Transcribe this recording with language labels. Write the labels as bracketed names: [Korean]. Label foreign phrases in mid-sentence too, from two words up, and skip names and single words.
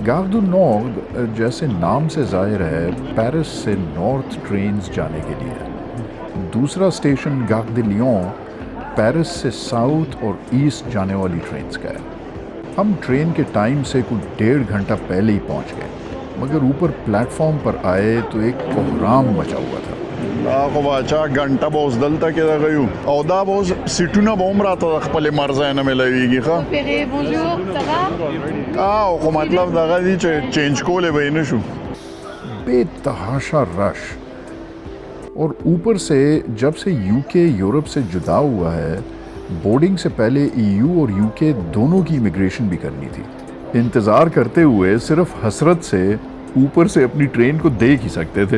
[Urdu] گارے دو نورڈ جیسے نام سے ظاہر ہے پیرس سے [English] north trains [Urdu] جانے کے لیے. دوسرا اسٹیشن گارے دے لیون پیرس سے ساؤتھ اور ایسٹ جانے والی ٹرینز کا ہے. ہم ٹرین کے ٹائم سے کچھ 1.5 گھنٹہ پہلے ہی پہنچ گئے، مگر اوپر پلیٹ فارم پر آئے تو ایک کہرام مچا ہوا تھا. [Pashto] خب بچه غنټه به اوس دلته کې دغه یو او دا به اوس سیټونه به هم راته د خپلې مرزه نه میلاویږي ښه [French] Bonjour, ça va? [Pashto] خو مطلب دغه دی چې چینج کولی به یې نه شو [Urdu] بے تحاشا رش. اور اوپر سے جب سے یوکے یورپ سے جدا ہوا ہے، بورڈنگ سے پہلے ای یو اور یوکے دونوں کی امیگریشن بھی کرنی تھی. انتظار کرتے ہوئے صرف حسرت سے اوپر سے اپنی ٹرین کو دیکھ ہی سکتے تھے.